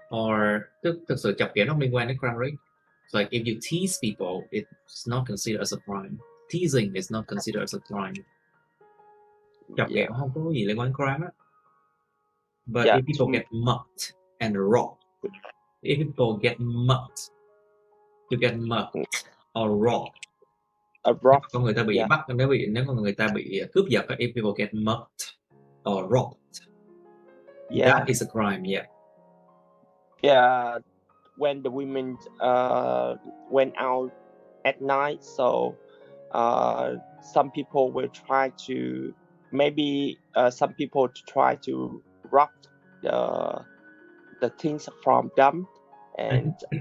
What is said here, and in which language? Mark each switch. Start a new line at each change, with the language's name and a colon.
Vietnamese: Or thực sự chọc ghẹo nó liên quan đến crime rate.
English: So like if you tease people, it's not considered as a crime. Teasing is not considered as a crime.
Vietnamese: Chọc ghẹo không có gì liên quan đến crime á.
English: But if people get mugged and robbed, if people get mugged, to get mugged or robbed.
Vietnamese: Có người ta bị bắt, nếu có người ta bị cướp giật,
English: if people get mugged or robbed, that is a crime. Yeah, when the women went out at night, so some people will try to some people try to rob the things from them, and